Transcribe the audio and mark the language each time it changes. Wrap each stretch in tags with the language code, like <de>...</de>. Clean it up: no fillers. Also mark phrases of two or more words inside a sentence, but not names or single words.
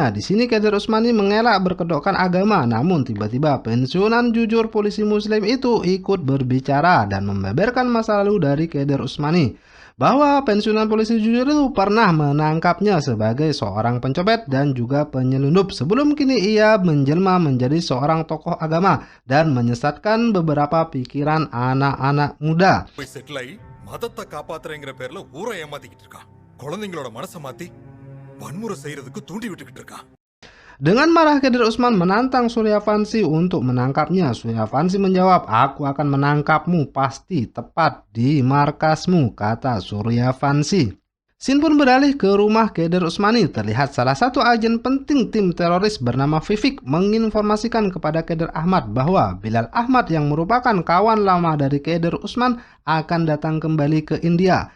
<id>Di sini Khader Usmani mengelak berkedokkan agama, namun tiba-tiba pensiunan jujur polisi muslim itu ikut berbicara dan membeberkan masa lalu dari Khader Usmani, bahwa pensiunan polisi jujur itu pernah menangkapnya sebagai seorang pencopet dan juga penyelundup sebelum kini ia menjelma menjadi seorang tokoh agama dan menyesatkan beberapa pikiran anak-anak muda.</id> <ta>மதத்தை காப்பாத்துறேங்கிற பேர்ல ஊரை ஏமாத்திக்கிட்டு இருக்கான். குழந்தைங்களோட மனசை மாத்தி வன்முறை செய்யறதுக்கு தூண்டி விட்டுக்கிட்டு இருக்கான்.</ta> <id>Dengan marah, Khader Usman menantang Suryavanshi untuk menangkapnya. Suryavanshi menjawab, "Aku akan menangkapmu pasti tepat di markasmu," kata Suryavanshi. Scene pun beralih ke rumah Khader Usmani. Terlihat salah satu agen penting tim teroris bernama Vivek menginformasikan kepada Khader Ahmad bahwa Bilal Ahmad yang merupakan kawan lama dari Khader Usman akan datang kembali ke India.</id>